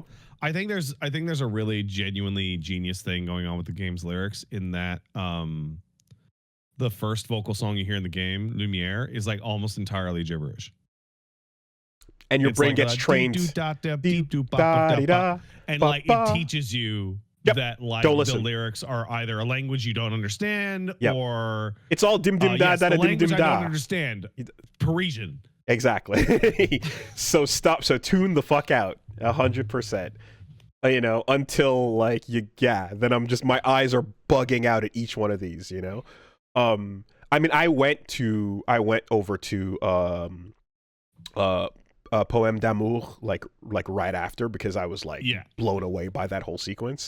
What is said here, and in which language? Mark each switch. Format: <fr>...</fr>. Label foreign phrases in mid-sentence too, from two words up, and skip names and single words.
<en>I think there's a really genuinely genius thing going on with the game's lyrics in that the first vocal song you hear in the game, Lumiere, is like almost entirely gibberish. And your It's brain like gets trained. And like it teaches you that like don't the listen. lyrics are either a language you don't understand or it's all dim dim da da dim dim da. I don't understand. Parisian. Exactly. So tune the fuck out 100%. You know, until like then I'm just my eyes are bugging out at each one of these, you know. I mean I went over to Poème d'amour like right after because I was like blown away by that whole sequence.</en>